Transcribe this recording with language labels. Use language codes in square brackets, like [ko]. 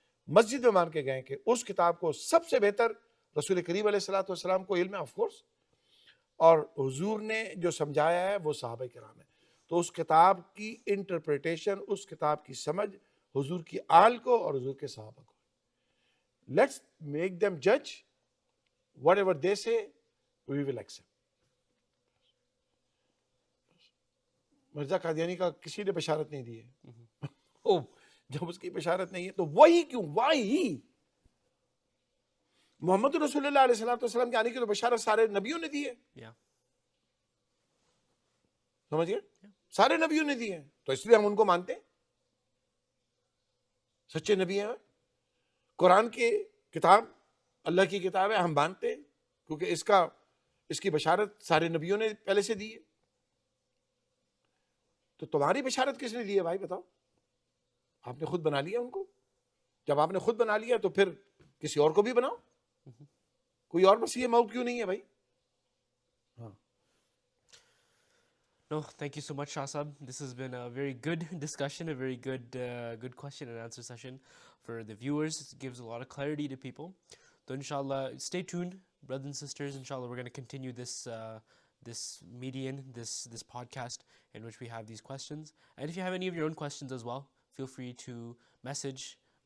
[ur] مسجد میں مان کے گئے کہ اس کتاب کو سب سے بہتر رسول کریم علیہ الصلوۃ والسلام کو علم ہے, آف کورس, اور حضور نے جو سمجھایا ہے وہ صحابہ کرام ہے. تو اس کتاب کی انٹرپریٹیشن, اس کتاب کی سمجھ حضور کی آل کو اور حضور کے صحابہ کو. [en] Let's make them جج whatever they say we will accept. [ur] Mirza Qadiani کا کسی نے بشارت نہیں دی ہے. جب اس کی بشارت نہیں ہے تو وہی کیوں, وائی محمد رسول اللہ علیہ السلام کے آنے کی تو بشارت سارے نبیوں نے دی ہے. سمجھ گئے, سارے نبیوں نے دی ہے, تو اس لیے ہم ان کو مانتے ہیں, سچے نبی ہیں. قرآن کی کتاب اللہ کی کتاب ہے, ہم مانتے ہیں کیونکہ اس کی بشارت سارے نبیوں نے پہلے سے دی ہے. تو تمہاری بشارت کس نے دی ہے بھائی بتاؤ؟ آپ نے خود بنا لیا ان کو. جب آپ نے خود بنا لیا تو پھر کسی اور کو بھی بناؤ. کوئی اور مسیح موعود کیوں نہیں ہے بھائی؟ [en] No, thank you so much, Shah Sahab. This has been a very good discussion, a very good question and answer session for the viewers. It gives a lot of clarity to people. So inshallah, stay tuned, brothers and sisters. Inshallah, we're going to continue this median, this podcast in which we have these questions. And if you have any of your own questions as well, feel free to message,